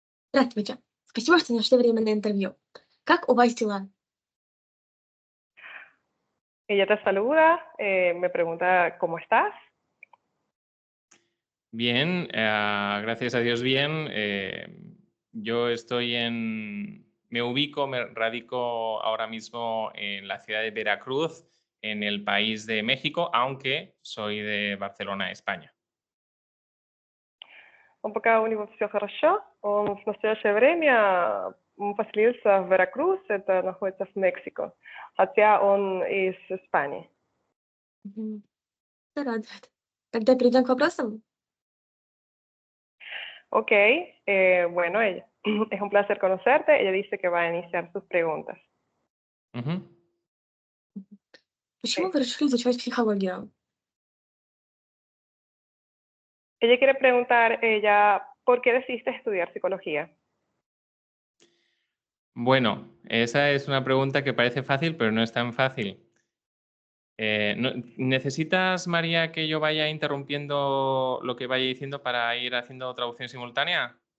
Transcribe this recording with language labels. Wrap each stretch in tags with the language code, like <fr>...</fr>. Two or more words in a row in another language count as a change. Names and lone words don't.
<ru>Здравствуйте. Спасибо, что нашли время на интервью. Как у вас дела?</ru> <es>Ella te saluda, me pregunta cómo estás. Bien, gracias a Dios bien. Yo me ubico, me radico ahora mismo en la ciudad de Veracruz, en el país de México, aunque soy de Barcelona, España.</es> <ru>Пока у него все хорошо. Он в настоящее время поселился в Веракрус, это находится в Мексико, хотя он из Испании. Мгм. Это радует. Тогда перейдем к вопросам.</ru> <es>Ok, bueno, ella, es un placer conocerte. Ella dice que va a iniciar sus preguntas. Ujú.</es> <ru>Почему</ru> <es>Sí.</es> <ru>вы решили изучать психологию?</ru> <es>Ella quiere preguntar, ¿por qué decidiste estudiar psicología? Bueno, esa es una pregunta que parece fácil, pero no es tan fácil. ¿Necesitas, María, que yo vaya interrumpiendo lo que vaya diciendo para ir haciendo traducción simultánea?</es>